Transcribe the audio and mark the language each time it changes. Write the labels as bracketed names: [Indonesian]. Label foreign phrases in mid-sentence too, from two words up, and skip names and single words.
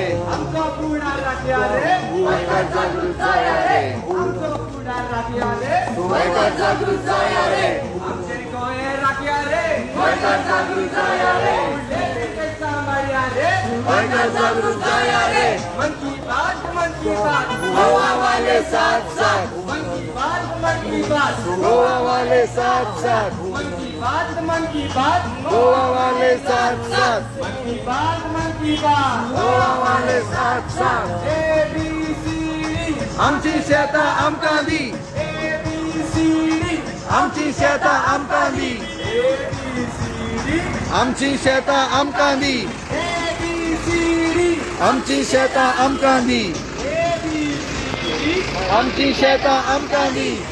[Konkani] आमचो फुडार राखया रे. गोंयकार जागृत जावया रे. आमचो फुडार राखया रे. गोंयकार जागृत जावया रे. आमचे गोंय राखया रे. गोंयकार जागृत जावया रे. उरलेले सांभाळया रे. गोंयकार जागृत जावया रे. [Hindi] मन की बात, मन की बात. गोवा वाले साथ साथ. मन की बात, मन की बात. गोवा वाले साथ साथ. मन की बात, मन की बात. गोवा वाले साथ साथ. मन की बात, मन की बात. गोवा वाले साथ साथ. [English] ABCD [Konkani] आमची शेतां आमकां दी. [English] ABCD [Konkani] आमची शेतां आमकां दी. [English] ABCD [Konkani] आमची शेतां आमकां दी. [English] ABCD [Konkani] आमची शेतां आमकां दी. आमची शेतां आमकां दी.